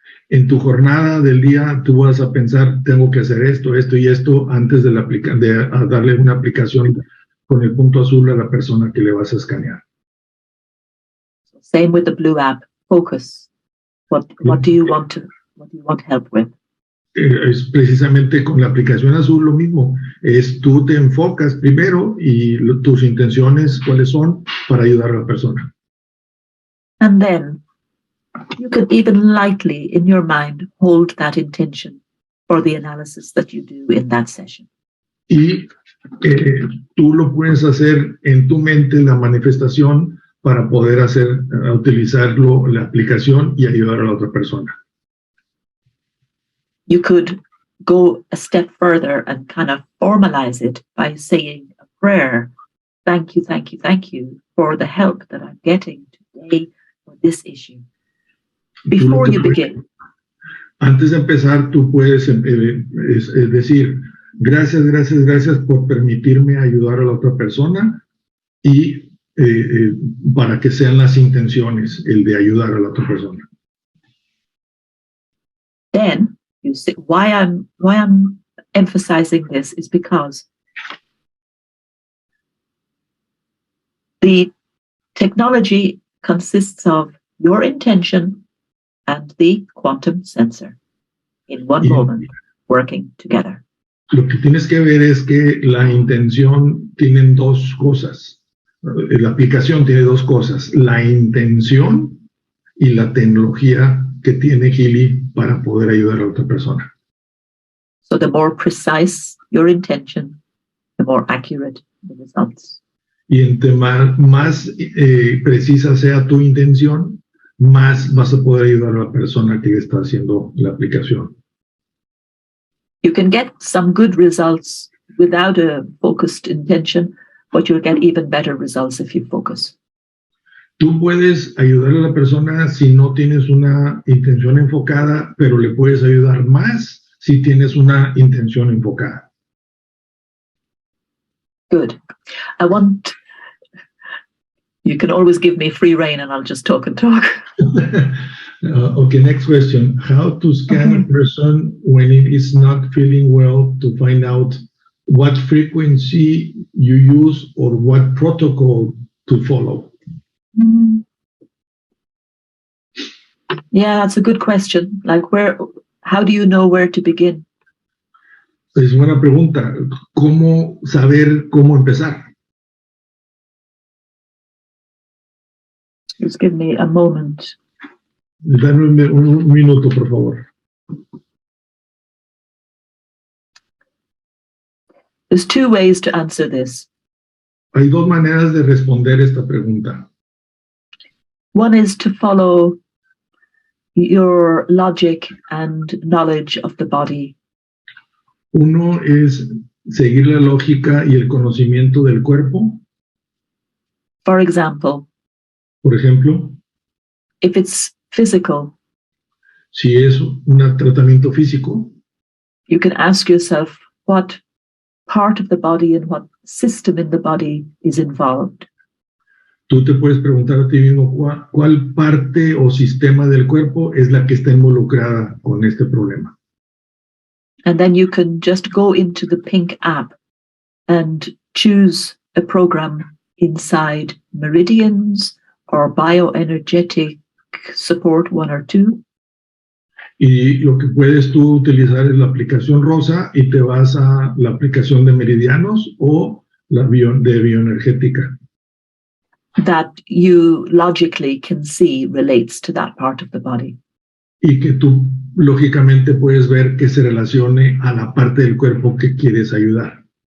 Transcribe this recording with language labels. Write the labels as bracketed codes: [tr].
[es] En tu jornada del día, tú vas a pensar, tengo que hacer esto, esto y esto antes de darle una aplicación con el punto azul a la persona que le vas a escanear. [en] Same with the Blue app. Focus. What do you want help with? [es] Es precisamente con la aplicación Azul lo mismo. Tú te enfocas primero y tus intenciones cuáles son para ayudar a la persona. [en] And then you can even lightly in your mind hold that intention for the analysis that you do in that session. [es] Y tú lo puedes hacer en tu mente, la manifestación, para poder utilizarlo, la aplicación y ayudar a la otra persona. [en] You could go a step further and kind of formalize it by saying a prayer. Thank you, thank you, thank you for the help that I'm getting today for this issue. Before you begin. [es] Antes de empezar, tú puedes decir, gracias por permitirme ayudar a la otra persona y para que sean las intenciones, el de ayudar a la otra persona. [en] Then you say, why I'm emphasizing this is because the technology consists of your intention and the quantum sensor in one moment. working together. [es] Lo que tienes que ver es que la intención tienen dos cosas. La aplicación tiene dos cosas, la intención y la tecnología que tiene Healy para poder ayudar a otra persona. [en] So the more precise your intention, the more accurate the results. [es] Y entre más precisa sea tu intención, más vas a poder ayudar a la persona que está haciendo la aplicación. [en] You can get some good results without a focused intention, but you'll get even better results if you focus. [es] Tú puedes ayudar a la persona si no tienes una intención enfocada, pero le puedes ayudar más si tienes una intención enfocada. [en] Good. You can always give me free rein and I'll just talk and talk. Okay, next question. How to scan a person when it is not feeling well to find out what frequency you use or what protocol to follow? Yeah, that's a good question. Like how do you know where to begin? [es] Es buena pregunta. ¿Cómo saber cómo empezar? [en] Just give me a moment. [es] Dame un minuto, por favor. [en] There's two ways to answer this. [es] Hay dos maneras de responder esta pregunta. [en] One is to follow your logic and knowledge of the body. [es] Uno es seguir la lógica y el conocimiento del cuerpo. [en] For example, [es] Por ejemplo, [en] if it's physical, [es] si es un tratamiento físico, [en] you can ask yourself what part of the body and what system in the body is involved. [es] tú te puedes preguntar a ti mismo cuál parte o sistema del cuerpo es la que está involucrada con este problema. [en] And then you can just go into the pink app and choose a program inside meridians or bioenergetic support 1 or 2. [es] Y lo que puedes tú utilizar es la aplicación Rosa y te vas a la aplicación de meridianos o la de bioenergética. [en] That you logically can see relates to that part of the body. [es] Y que tú lógicamente puedes ver que se relacione a la parte del cuerpo que quieres ayudar.